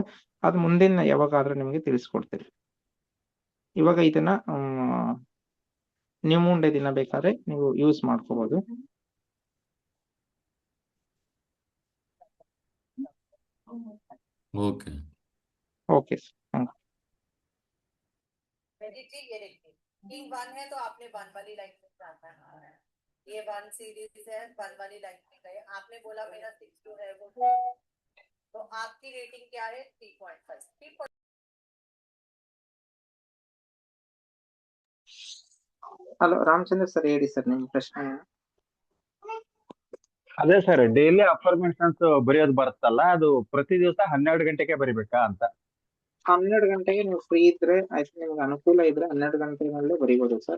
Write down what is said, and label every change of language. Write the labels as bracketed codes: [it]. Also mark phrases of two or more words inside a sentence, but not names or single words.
[kn] ಅದು ಮುಂದಿನ ಯಾವಾಗಾದ್ರೂ ನಿಮ್ಗೆ ತಿಳಿಸ್ಕೊಡ್ತೀವಿ. ಇವಾಗ ಇದನ್ನ [en] new moon day [kn] ದಿನ ಬೇಕಾದ್ರೆ ನೀವು ಯೂಸ್ ಮಾಡ್ಕೋಬಹುದು. ಓಕೆ ಓಕೆ ಸರ್. [hi] जी ये देखिए किंग 1 है तो आपने 1 वाली लाइन में जाना है। ये 1 सीरीज है 1 वाली लाइन में गए। आपने बोला मेरा 6 जो है वो तो आपकी रेटिंग क्या है 3.5 3. [kn] ಹಲೋ ರಾಮಚಂದ್ರ ಸರ್, ಹೇಳಿ ಸರ್ ನಿಮ್ ಪ್ರಶ್ನೆ. ಅದೇ ಸರ್, [en] daily affirmations [kn] ಬರೆಯೋದು ಬರುತ್ತಲ್ಲ, ಅದು ಪ್ರತಿ ದಿವಸ 12 ಗಂಟೆಗೆ ಬರಿಬೇಕಾ ಅಂತ. 12 ಗಂಟೆಗೆ ನೀವು ಫ್ರೀ ಇದ್ರೆ ಆಯ್ತು, ನಿಮ್ಗೆ ಅನುಕೂಲ ಇದ್ರೆ 12 ಗಂಟೆನಲ್ಲೇ ಬರಿಬೋದು ಸರ್.